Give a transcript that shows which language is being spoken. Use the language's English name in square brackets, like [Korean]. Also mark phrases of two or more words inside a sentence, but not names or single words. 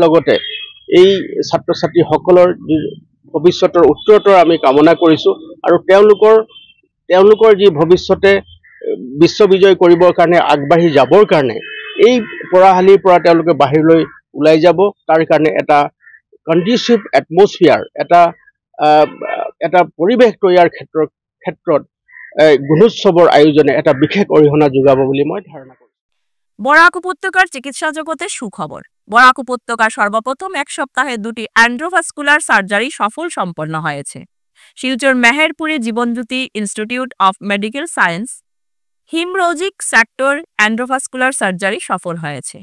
[Assamese] আৰু তাৰ লগতে এই ছাত্ৰ ছাত্ৰীসকলৰ ভৱিষ্যতৰ উত্তৰোত্তৰ আমি কামনা কৰিছোঁ আৰু তেওঁলোকৰ যি ভৱিষ্যতে বিশ্ববিজয় কৰিবৰ কাৰণে আগবাঢ়ি যাবৰ কাৰণে এই পঢ়াশালীৰ পৰা তেওঁলোকে বাহিৰলৈ ওলাই যাব, তাৰ কাৰণে এটা [English] conducive atmosphere, [Assamese] এটা পৰিৱেশ তৈয়াৰ ক্ষেত্ৰত গুণোৎসৱৰ আয়োজনে এটা বিশেষ অৰিহণা যোগাব বুলি মই ধাৰণা কৰোঁ। [Bangla] বরাক উপত্যকার চিকিৎসা জগতে সুখবর। বরাক উপত্যকার সর্বপ্রথম এক সপ্তাহে 2টি [English] endovascular surgery [Bangla] সফল সম্পন্ন হয়েছে। শিলচর মেহেরপুরে জীবনজ্যোতি ইনস্টিটিউট অফ মেডিকেল সায়েন্স হিমোরোজিক সেক্টর [English] endovascular surgery [Bangla] সফল হয়েছে।